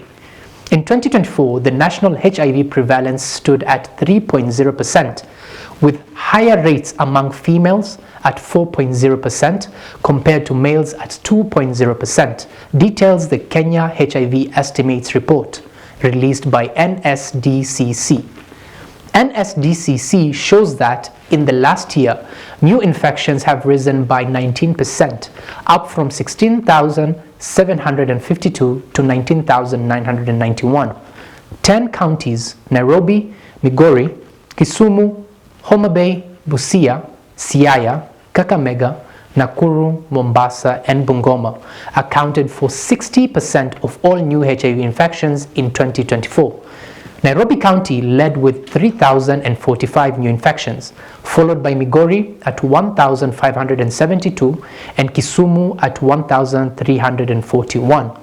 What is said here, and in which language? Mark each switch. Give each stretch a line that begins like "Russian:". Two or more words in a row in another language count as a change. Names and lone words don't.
English: In 2024, the national HIV prevalence stood at 3.0%, with higher rates among females at 4.0% compared to males at 2.0%, details the Kenya HIV Estimates report released by NSDCC. NSDCC shows that in the last year, new infections have risen by 19%, up from 16,752 to 19,991. 10 counties, Nairobi, Migori, Kisumu, Homa Bay, Busia, Siaya, Kakamega, Nakuru, Mombasa, and Bungoma accounted for 60% of all new HIV infections in 2024. Nairobi County led with 3,045 new infections, followed by Migori at 1,572 and Kisumu at 1,341.